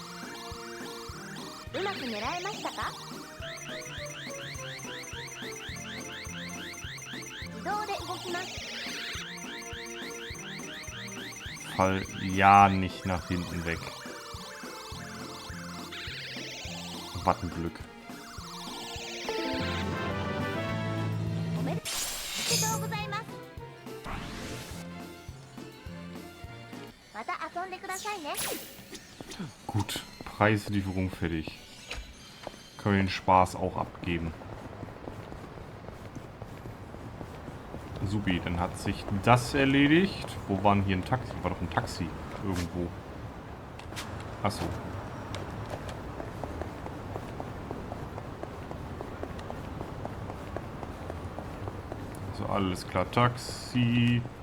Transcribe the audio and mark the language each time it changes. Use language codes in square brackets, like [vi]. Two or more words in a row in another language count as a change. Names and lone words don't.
[ja] うまく狙えましたか？自動で動きます。 [de] Fall ja nicht nach hinten weg. Was ein Glück. [ja] おめでとうございます。また遊んでくださいね。 [de] Gut, Preislieferung fertig. Können wir den Spaß auch abgeben. Supi, dann hat sich das erledigt. Wo war denn hier ein Taxi? War doch ein Taxi irgendwo. Achso. So, alles klar, Taxi.